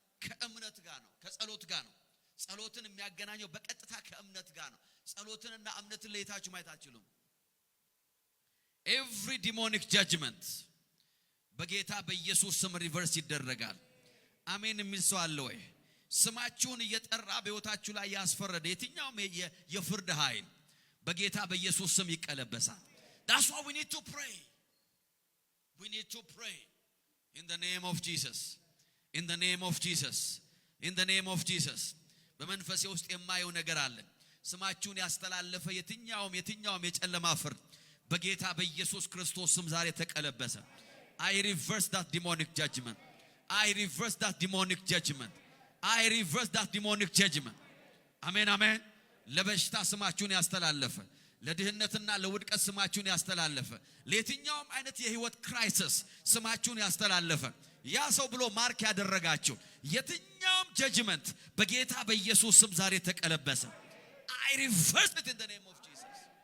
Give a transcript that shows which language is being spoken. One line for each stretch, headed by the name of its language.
Amharic: ከእምነት ጋር ነው፣ ከጸሎት ጋር ነው። ጸሎትን የሚያገናኘው በቀጥታ ከእምነት ጋር ነው። ጸሎትንና እምነትን ለይታችሁ ማየት አትችሉም።
English: every demonic judgment
Amharic: በጌታ በኢየሱስ ስም ሪቨርስ ይደረጋል። አሜን የሚል ሰው አለ ወይ? ስማችሁን እየጠራ በሕይወታችሁ ላይ ያስፈረደ የትኛውም የፍርድ ኃይል በጌታ በኢየሱስ ስም ይቀለበሳል።
English: that's why we need to pray. We need to pray in the name of Jesus. In the name of Jesus. In the name of Jesus.
Amharic: በመንፈሴ ውስጥ የማየው ነገር አለ። ስማችሁን ያስተላለፈ የትኛውም የጨለማ ፍርድ በጌታ በኢየሱስ ክርስቶስ ስም ዛሬ ተቀለበሰ።
English: I reverse that demonic judgment. I reverse that demonic judgment. I reverse that demonic judgment.
Amharic: አሜን አሜን። ለበሽታ ስማችሁን ያስተላለፈ፣ ለድህነትና ለውድቀት ስማችሁን ያስተላለፈ፣ ለየትኛውም አይነት የህይወት ክራይሲስ ስማችሁን ያስተላለፈ ያ ሰው ብሎ ማርክ ያደረጋችሁ የትኛውም ጀጅመንት በጌታ በኢየሱስ ስም ዛሬ ተቀለበሰ።
English: I reverse it in the name of Jesus.